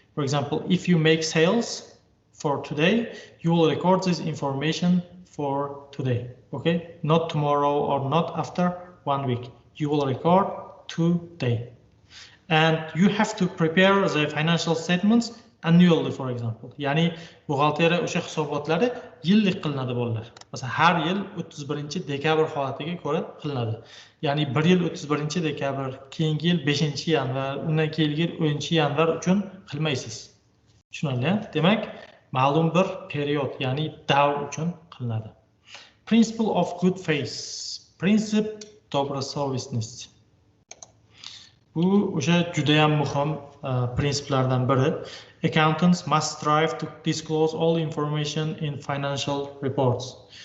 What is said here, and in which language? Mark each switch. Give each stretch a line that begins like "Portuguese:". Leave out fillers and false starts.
English: For example, if you make sales for today, you will record this information for today. Okay, not tomorrow or not after 1 week. You will record today. And you have to prepare the financial statements annually, for example.
Uzbek: Ya'ni buxgalteriya o'sha hisobotlari yillik qilinadi bolalar. Masalan, har yil 31-dekabr holatiga ko'ra qilinadi. Ya'ni bir yil 31-dekabr, keyingi yil 5-yanvar, undan keyingi yil 10-yanvar uchun qilmaysiz. Tushunarli? Demak, ma'lum bir period, ya'ni davr uchun qilinadi.
English: Principle of good faith. Prinsip
Russian: добросовестности.
Uzbek: Bu o'sha juda ham muhim prinsiplardan biri.
English: Accountants must strive to disclose all information in financial reports.